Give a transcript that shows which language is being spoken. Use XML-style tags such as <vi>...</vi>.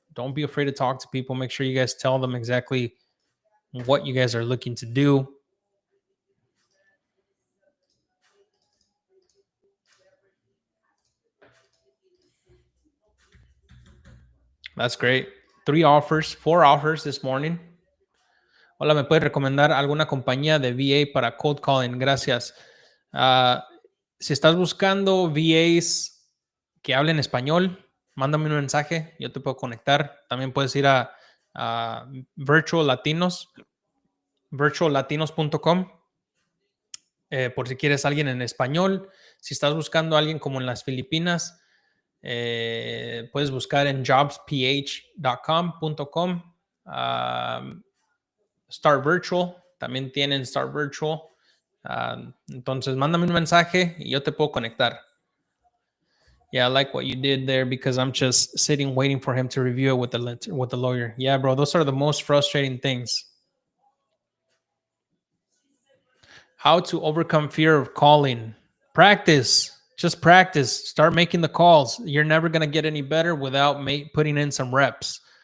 <en>Don't be afraid to talk to people. Make sure you guys tell them exactly what you guys are looking to do. That's great. 3 offers, 4 offers this morning.</en> <es>Hola, ¿me puedes recomendar alguna compañía de VA para</es> <en>cold calling?</en> <es>Gracias. Ah, si estás buscando VAs que hablen español, mándame un mensaje, yo te puedo conectar. También puedes ir a Virtual Latinos, virtuallatinos.com, por si quieres alguien en español. Si estás buscando a alguien como en las Filipinas, puedes buscar en jobsph.com.com. Start Virtual, también tienen Start Virtual. Entonces, mándame un mensaje y yo te puedo conectar.</es> <en>Yeah, I like what you did there because I'm just sitting waiting for him to review it with the lawyer. Yeah, bro, those are the most frustrating things. How to overcome fear of calling? Practice. Just practice. Start making the calls. You're never gonna get any better without putting in some reps.</en>